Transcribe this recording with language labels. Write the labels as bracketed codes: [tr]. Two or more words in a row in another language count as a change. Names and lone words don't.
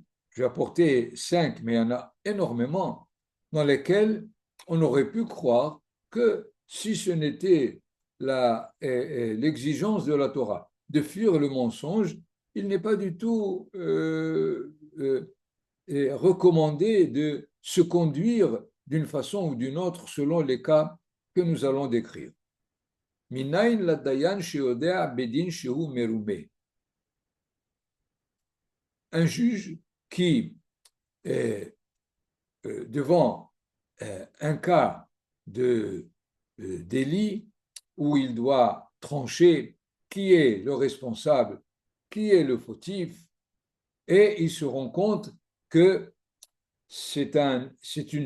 [fr] Je vais apporter 5, mais il y en a énormément, dans lesquelles on aurait pu croire que si ce n'était l'exigence de la Torah de fuir le mensonge, il n'est pas du tout recommandé de se conduire d'une façon ou d'une autre selon les cas que nous allons décrire. [he] מניין ל דיין שיודע בדין שהוא מרומה. [fr] Un juge qui est devant un cas de délit où il doit trancher qui est le responsable, qui est le fautif, et il se rend compte que c'est une